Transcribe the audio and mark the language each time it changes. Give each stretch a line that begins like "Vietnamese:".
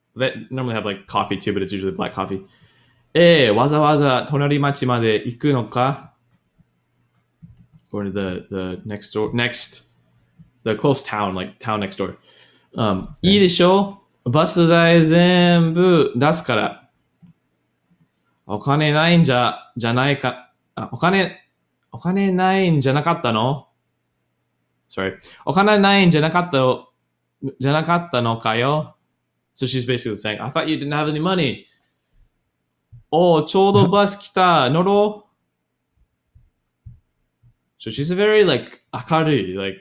English: They normally have like coffee too, but it's usually black coffee.
Japanese: わざわざ隣町まで行くのか
English: Or to the next door, the close town, like town next door.
Japanese: いいでしょバス代全部出すから。お金ないんじゃないか。お金ないんじゃなかったの
English: Sorry.
Japanese: お金ないんじゃなかったのかよ
English: So she's basically saying, I thought you didn't have any money.
Japanese: ちょうどバス来た。乗ろう
English: So she's a very like 明るい